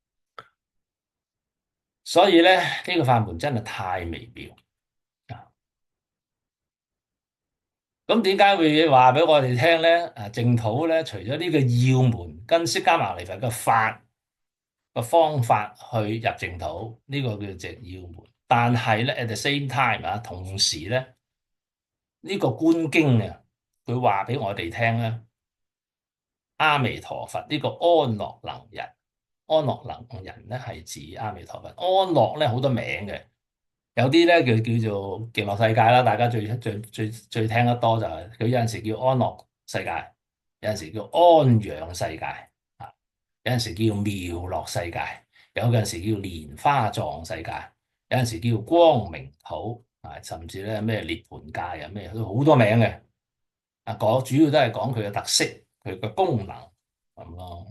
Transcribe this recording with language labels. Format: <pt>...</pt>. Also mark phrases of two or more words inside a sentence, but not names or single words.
<yue>所以咧，呢個法門真係太微妙啊！咁點解會話俾我哋聽咧？啊，淨土咧，除咗呢個要門跟釋迦牟尼佛嘅法個方法去入淨土，呢個叫做要門。但係咧，</yue> <en>at the same time</en> <yue>啊，同時咧，呢個觀經啊，佢話俾我哋聽咧，阿彌陀佛呢個安樂能人，安樂能人咧係指阿彌陀佛。安樂咧好多名嘅。有啲咧叫做極樂世界啦，大家最聽得多就係佢有陣時叫安樂世界，有陣時叫安養世界，啊，有陣時叫妙樂世界，有陣時叫蓮花藏世界，有陣時叫光明土，啊，甚至咧咩涅槃界啊咩都好多名嘅，啊，主要都係講佢嘅特色，佢嘅功能咁咯。</yue>